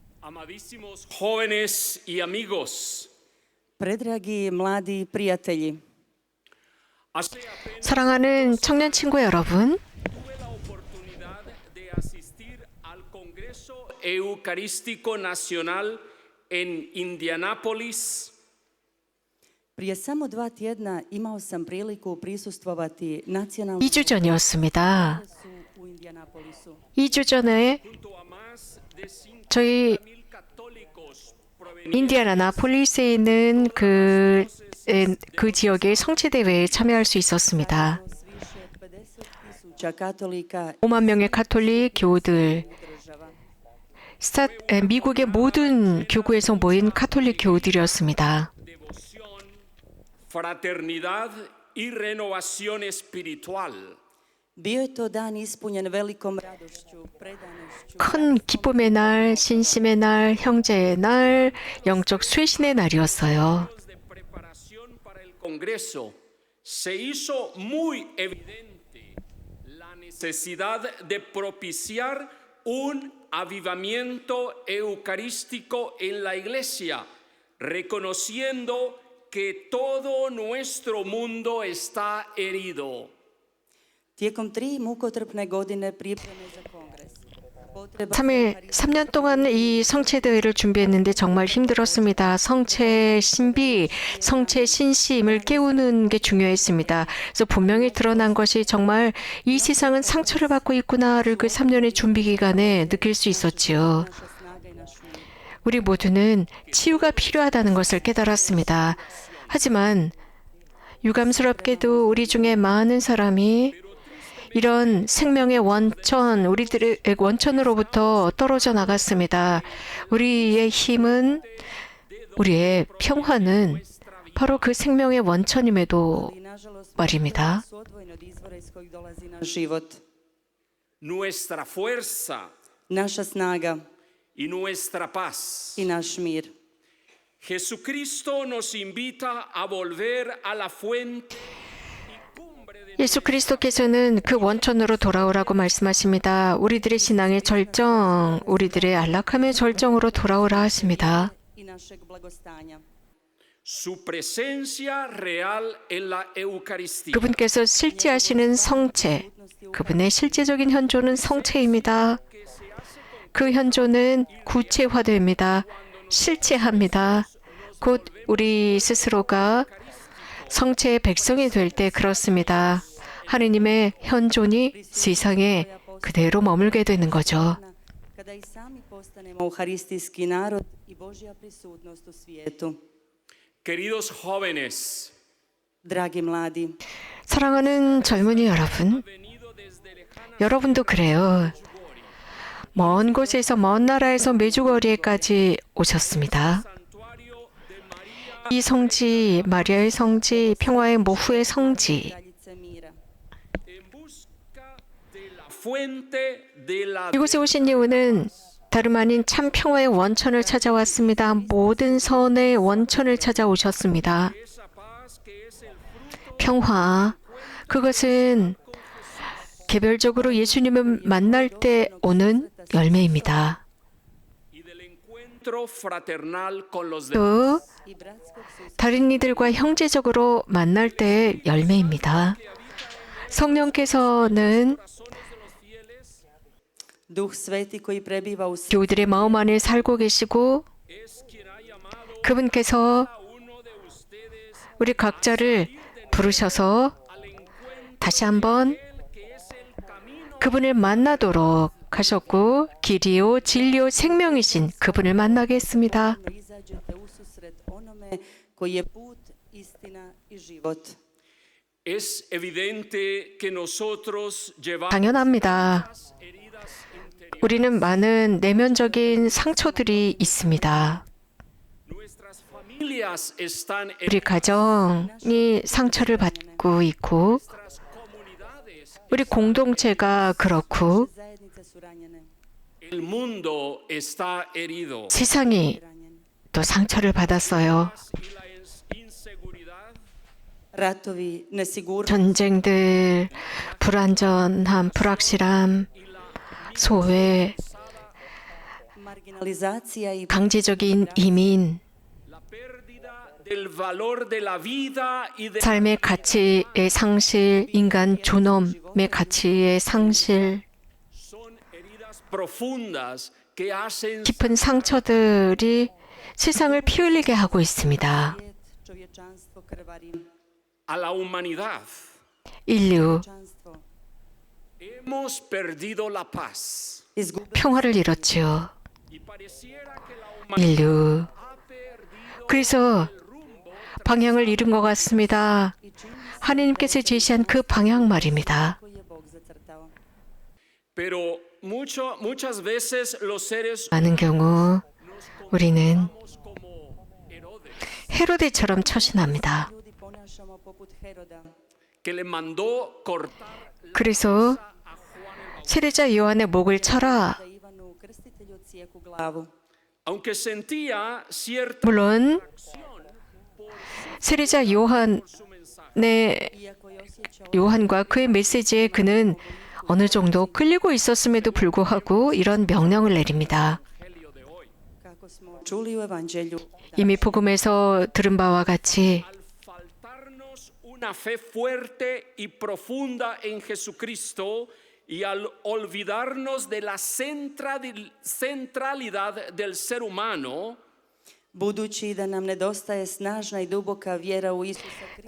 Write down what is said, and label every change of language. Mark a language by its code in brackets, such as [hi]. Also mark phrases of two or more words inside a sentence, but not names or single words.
[es] Amadísimos jóvenes y amigos. [hr] Predragi mladi prijatelji, [ko] 사랑하는 청년 친구 여러분, [es] Tuve la oportunidad de asistir al Congreso Eucarístico Nacional en Indianápolis. [hr] prije samo 2 tjedna imao sam priliku prisustvovati nacionalnom [ko] 2주 전이었습니다. [hr] kongresu u Indianapolisu. [ko] 2주 전에 [es] Junto a más de [ko] 저희 [es] 50,000 católicos provenientes [ko] 인디애나폴리스에 있는 그 지역의 성체대회에 참여할 수 있었습니다. [hr] Više od 50.000 katolika [ko] 5만 명의 카톨릭 교우들, [hr] država. [ko] 미국의 모든 교구에서 모인 카톨릭 교우들이었습니다. [es] devoción, fraternidad y renovación espiritual. [hr] Bio je to dan ispunjen velikom radošću, predanošću. [ko] 큰 기쁨의 날, 신심의 날, 형제의 날, 영적 쇄신의 날이었어요. [es] De preparación para el Congreso, se hizo muy evidente la necesidad de propiciar un avivamiento eucarístico en la Iglesia, reconociendo que todo nuestro mundo está herido. [hr] Tijekom 3 mukotrpne godine pripreme za kongres. Potreba [ko] 3년 동안 이 성체대회를 준비했는데 정말 힘들었습니다. 성체 신비, 성체 신심을 깨우는 게 중요했습니다. 그래서 분명히 드러난 것이 정말 이 세상은 상처를 받고 있구나를 그 3년의 준비 기간에 느낄 수 있었지요. [hr] naša snaga i naš mir. [ko] 우리 모두는 치유가 필요하다는 것을 깨달았습니다. 하지만 유감스럽게도 우리 중에 많은 사람이 이런 생명의 원천, 우리들의 원천으로부터 떨어져 나갔습니다. 우리의 힘은, 우리의 평화는 바로 그 생명의 원천임에도 [hr] I nažalost, [ko] 말입니다. [hr] su odvojeni od izvora iz kojeg dolazi naš život. [es] Nuestra fuerza [hr] Naša snaga [es] y nuestra paz. [hr] i naš mir. [es] Jesucristo nos invita a volver a la fuente. [ko] 예수 그리스도께서는 그 원천으로 돌아오라고 말씀하십니다. 우리들의 신앙의 절정, 우리들의 안락함의 절정으로 돌아오라 하십니다. [hr] I našeg blagostanja. [es] Su presencia real en la Eucaristía. [ko] 그분께서 실제하시는 성체, 그분의 실제적인 현존은 성체입니다. 그 현존은 구체화됩니다. 실체합니다. 곧 우리 스스로가 성체의 백성이 될 때 그렇습니다. 하느님의 현존이 세상에 그대로 머물게 되는 거죠. [hr] Kada i sami postanemo euharistijski narod i Božja prisutnost u svijetu. [es] Queridos jóvenes, [hr] Dragi mladi, [ko] 사랑하는 젊은이 여러분, 여러분도 그래요. 먼 곳에서 먼 나라에서 메주거리에까지 오셨습니다. 이 성지, 마리아의 성지, 평화의 모후의 성지, [hr] kraljice mira. [es] en busca de la fuente de la [ko] 이곳에 오신 이유는 다름 아닌 참 평화의 원천을 찾아왔습니다. 모든 선의 원천을 찾아오셨습니다. [es] esa paz que es el fruto [ko] 평화, 그것은 개별적으로 예수님을 만날 때 오는 열매입니다. [es] y del encuentro fraternal con los demás. [ko] 또 [hr] I bratskog susreta. [ko] 다른 이들과 형제적으로 만날 때의 열매입니다. 성령께서는 [hr] Duh Sveti koji prebiva u [ko] 교우들의 마음 안에 살고 계시고 [es] Es quien ha llamado [ko] 그분께서 [es] a uno de ustedes [ko] 우리 각자를 부르셔서 [es] al encuentro [ko] 다시 한번 [es] que es el camino. [ko] 그분을 만나도록 하셨고 길이요 진리요 생명이신 그분을 만나게 했습니다. [hr] izađete u susret onome koji je put, istina i život. [es] Es evidente que nosotros llevamos [ko] 당연합니다. [es] heridas interiores. [ko] 우리는 많은 내면적인 상처들이 있습니다. [es] Nuestras familias están [ko] 우리 가정이 상처를 받고 있고 [es] nuestras comunidades. [ko] 우리 공동체가 그렇고 [hr] Zajednice su ranjene. [es] El mundo está herido. [ko] 세상이 [hr] ranjene. [ko] 또 상처를 받았어요. [es] Y la inseguridad [hr] Ratovi, nesigurnost, [ko] 전쟁들, 불안전함, 불확실함, 소외, [hr] Marginalizacija i [ko] 강제적인 이민, [es] la pérdida del valor de la vida y de [ko] 삶의 가치의 상실, 인간 존엄의 가치의 상실, [es] son heridas profundas que hacen [ko] 깊은 상처들이 세상을 피 흘리게 하고 있습니다. [hr] čovječanstvo krvari. [es] a la humanidad. [ko] 인류, [hr] Čovječanstvo [es] Hemos perdido la paz [hr] izgubilo [ko] 평화를 잃었지요. [es] y pareciera que la humanidad [ko] 인류. [es] ha perdido [ko] 그래서 방향을 잃은 것 같습니다. 하나님께서 제시한 그 방향 말입니다. [hr] koji je Bog zacrtao. [es] Pero muchas veces los seres [ko] 많은 경우 우리는 [es] humanos como Herodes, [ko] 헤로데처럼 처신합니다. [hr] Ljudi ponašamo poput Heroda, [es] que le mandó cortar [ko] 그래서 세례자 요한의 목을 쳐라. [hr] da Ivanu Krstitelju cijeku glavu. [es] aunque sentía cierta [ko] 물론 세례자 요한의 [hr] Iako je osjećao [ko] 요한과 그의 메시지에 그는 어느 정도 끌리고 있었음에도 불구하고 이런 명령을 내립니다. [es] evangelio de hoy. [hr] kako smo čuli u evanđelju, [ko] 이미 복음에서 들은 바와 같이 [es] Al faltarnos una fe fuerte y profunda en Jesucristo y al olvidarnos de la centralidad del ser humano, [hr] budući da nam nedostaje snažna i duboka vjera u Isusa Krista,